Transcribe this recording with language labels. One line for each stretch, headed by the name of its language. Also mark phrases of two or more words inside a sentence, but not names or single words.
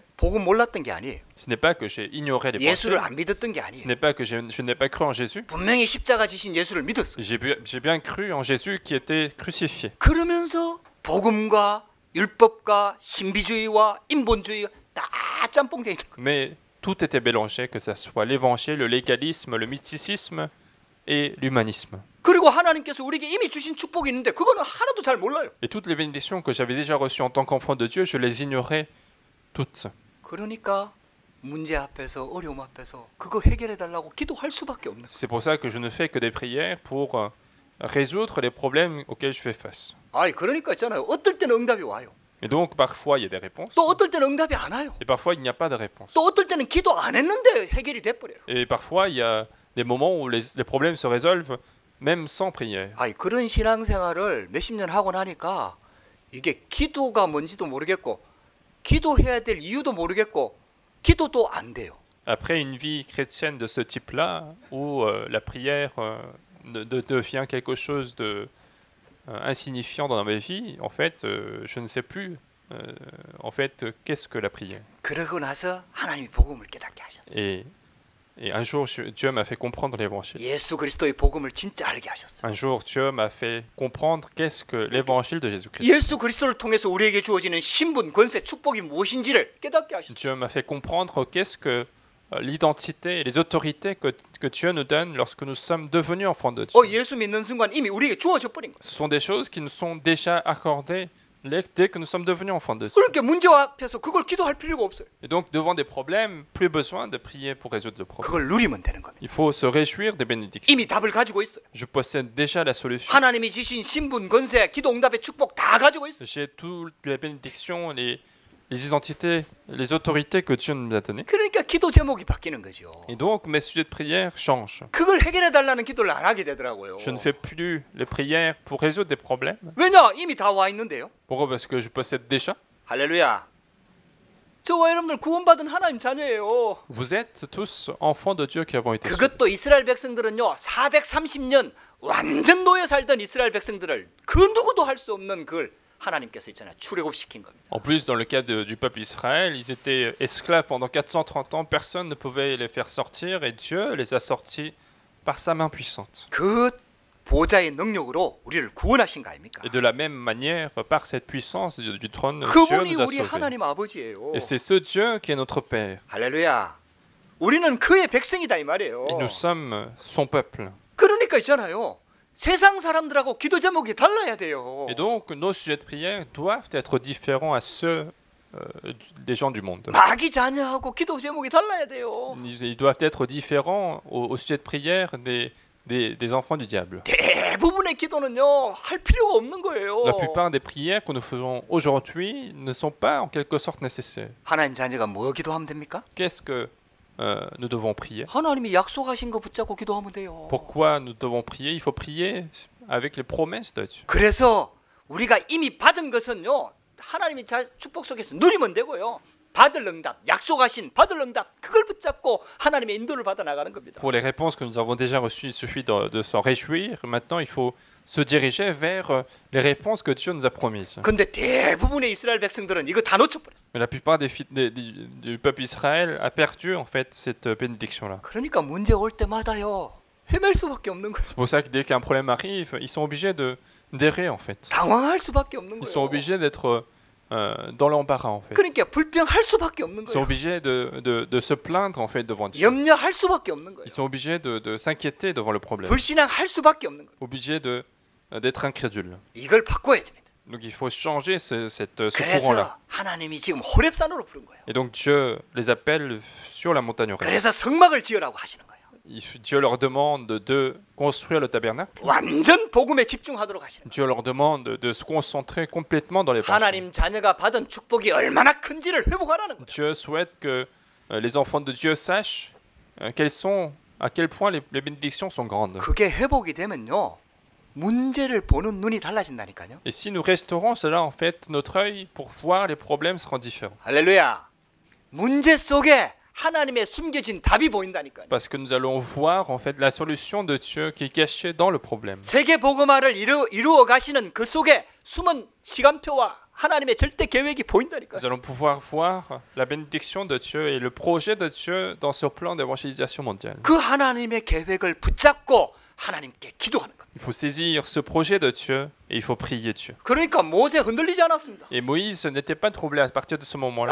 Korean: 복음 몰랐던 게 아니에요.
French: Ce n'est pas que j'ai ignoré l'évangile,
Korean: 예수를 안 믿었던 게
French: ce
Korean: 아니에요.
French: n'est pas que je n'ai pas cru en Jésus.
Korean: 분명히 십자가 지신 예수를 믿었어요.
French: J'ai bien cru en Jésus qui était crucifié.
Korean: 그러면서 복음과 율법과 신비주의와 인본주의가 다 짬뽕돼 있는 거예요.
French: Mais tout était mélangé, que ce soit l'évangile, le légalisme, le mysticisme et l'humanisme.
Korean: 그리고 하나님께서 우리에게 이미 주신 축복이 있는데 그거는 하나도 잘 몰라요.
French: Et toutes les bénédictions que j'avais déjà reçues en tant qu'enfant de Dieu, je les ignorais toutes.
Korean: 그러니까 문제 앞에서 어려움 앞에서 그거 해결해 달라고 기도할 수밖에 없는 거예요.
French: C'est pour ça que je ne fais que des prières pour résoudre les problèmes auxquels je fais face.
Korean: 아니 그러니까 있잖아요. 어떨 때는 응답이 와요.
French: Et donc parfois il y a des réponses,
Korean: 또 어떨 때는 응답이 안 와요.
French: et parfois il n'y a pas de réponse.
Korean: 또 어떨 때는 기도 안 했는데 해결이 돼 버려요.
French: Et parfois il y a des moments où les problèmes se résolvent même sans prière.
Korean: 아니 그런 신앙생활을 몇십 년 하고 나니까 이게 기도가 뭔지도 모르겠고 기도해야 될 이유도 모르겠고 기도도 안 돼요.
French: Après une vie chrétienne de ce type-là, où la prière devient quelque chose de insignifiant dans ma vie, en fait, je ne sais plus en fait qu'est-ce que la prière.
Korean: 그러고 나서 하나님이 복음을 깨닫게 하셨어요.
French: Et un jour, Dieu m'a fait comprendre l'évangile.
Korean: 예수 그리스도의 복음을 진짜 알게 하셨어요.
French: Un jour, Dieu m'a fait comprendre qu'est-ce que l'évangile de Jésus-Christ.
Korean: 예수 그리스도를 통해서 우리에게 주어지는 신분, 권세, 축복이 무엇인지를 깨닫게 하셨어요.
French: Dieu m'a fait comprendre qu'est-ce que l'identité et les autorités que Dieu nous donne lorsque nous sommes devenus enfants de Dieu.
Korean: 예수 믿는 순간 이미 우리에게 주어져 버린 거예요.
French: Ce sont des choses qui nous sont déjà accordées dès que nous sommes devenus enfants de Dieu.
Korean: 그러니까 문제 앞에서 그걸 기도할 필요가 없어요.
French: Et donc, devant des problèmes, plus besoin de prier pour résoudre le problème.
Korean: 그걸 누리면 되는 겁니다.
French: Il faut se réjouir des bénédictions.
Korean: 이미 답을 가지고 있어요.
French: Je possède déjà la solution.
Korean: 하나님이 주신 신분, 권세, 기도 응답의 축복 다 가지고 있어요.
French: J'ai toutes les bénédictions, les identités, les autorités que Dieu nous a données.
Korean: 그러니까 기도 제목이 바뀌는 거죠.
French: Et donc, mes sujets de prière changent.
Korean: 그걸 해결해 달라는 기도를 안 하게 되더라고요.
French: Je ne fais plus les prières pour résoudre des problèmes.
Korean: 왜냐? 이미 다 와 있는데요.
French: Pourquoi? Parce que je possède déjà.
Korean: 할렐루야. 저와 여러분들 구원받은 하나님 자녀예요.
French: Vous êtes tous enfants de Dieu qui avons été sauvés.
Korean: 그것도 이스라엘 백성들은요 430년 완전 노예 살던 이스라엘 백성들을 그 누구도 할 수 없는 그걸 하나님께서 있잖아요 출애굽시킨 겁니다.
French: En plus, dans le cas du peuple Israël, ils étaient esclaves pendant 430 ans, personne ne pouvait les faire sortir et Dieu les a sortis par sa main puissante.
Korean: 그 보좌의 능력으로 우리를 구원하신 거 아닙니까?
French: Et de la même manière, par cette puissance du trône, Dieu
Korean: 그분이
French: nous a
Korean: 우리
French: sauvés.
Korean: 하나님 아버지예요.
French: Et c'est ce Dieu qui est notre Père.
Korean: 할렐루야. 우리는 그의 백성이다 이 말이에요.
French: Et nous sommes son peuple.
Korean: 그러니까 있잖아요. 세상 사람들하고 기도 제목이 달라야 돼요.
French: Et donc, nos sujets de prière doivent être différents à ceux des gens du monde.
Korean: 마귀 자녀하고 기도 제목이 달라야 돼요.
French: Ils doivent être différents au sujet de prière des enfants du diable.
Korean: 대부분의 기도는요 할 필요가 없는 거예요.
French: La plupart des prières que nous faisons aujourd'hui ne sont pas en quelque sorte nécessaires.
Korean: 하나님 자녀가 뭐 기도하면 됩니까?
French: Qu'est-ce que nous devons prier?
Korean: 하나님이 약속하신 거 붙잡고 기도하면 돼요.
French: Pourquoi nous devons prier? Il faut prier avec les promesses de Dieu.
Korean: 그래서 우리가 이미 받은 것은요, 하나님이 축복 속에서 누리면 되고요. 받을 응답, 약속하신 받을 응답, 그걸 붙잡고 하나님의 인도를 받아 나가는 겁니다.
French: Pour les réponses que nous avons déjà reçues, il suffit de s'en réjouir. Maintenant, il faut se diriger vers les réponses que Dieu nous a promises.
Korean: 근데 대부분의 이스라엘 백성들은 이거 다 놓쳐버렸어요.
French: Mais la plupart du peuple Israël a perdu en fait cette bénédiction-là.
Korean: 그러니까 문제 올 때마다요, 헤맬 수밖에 없는 거예요.
French: C'est pour ça que dès qu'un problème arrive, ils sont obligés d'errer en fait.
Korean: 당황할 수밖에 없는
French: Ils sont
Korean: 거예요.
French: obligés d'être dans l'embarras en fait.
Korean: 그러니까 불평할 수밖에 없는
French: Ils sont
Korean: 거예요.
French: obligés de se plaindre en fait devant Dieu.
Korean: 염려할 수밖에 없는 거예요.
French: Ils sont obligés de s'inquiéter devant le problème.
Korean: 불신앙할 수밖에 없는 거예요.
French: Obligés d'être incrédules.
Korean: 이걸 바꿔야 됩니다.
French: Donc il faut changer ce courant-là.
Korean: 그래서 하나님이 지금 호렙산으로 부른 거예요.
French: Et donc Dieu les appelle sur la montagne Horeb.
Korean: 그래서 성막을 지으라고 하시는 거예요.
French: Dieu leur demande de construire le tabernacle.
Korean: 완전 복음에 집중하도록 하시는 거예요.
French: Dieu leur demande de se concentrer complètement dans l'évangile.
Korean: 하나님 자녀가 받은 축복이 얼마나 큰지를 회복하라는 거예요.
French: Dieu souhaite que les enfants de Dieu sachent à quel point les bénédictions sont grandes.
Korean: 그게 회복이 되면요, 문제를 보는 눈이 달라진다니까요.
French: Et si nous restaurons cela, en fait, notre œil pour voir les problèmes sera différent.
Korean: 할렐루야. 문제 속에 하나님의 숨겨진 답이 보인다니까요.
French: Parce que nous allons voir en fait la solution de Dieu qui est cachée dans le problème.
Korean: 세계 복음화를 이루어 가시는 그 속에 숨은 시간표와 하나님의 절대 계획이 보인다니까요.
French: Nous allons pouvoir voir la bénédiction de Dieu et le projet de Dieu dans ce plan d'évangélisation mondiale.
Korean: 그 하나님의 계획을 붙잡고 하나님께 기도하는 겁니다.
French: Il faut saisir ce projet de Dieu et il faut prier Dieu.
Korean: 그러니까 모세 흔들리지 않았습니다.
French: Et Moïse n'était pas troublé à partir de ce moment-là.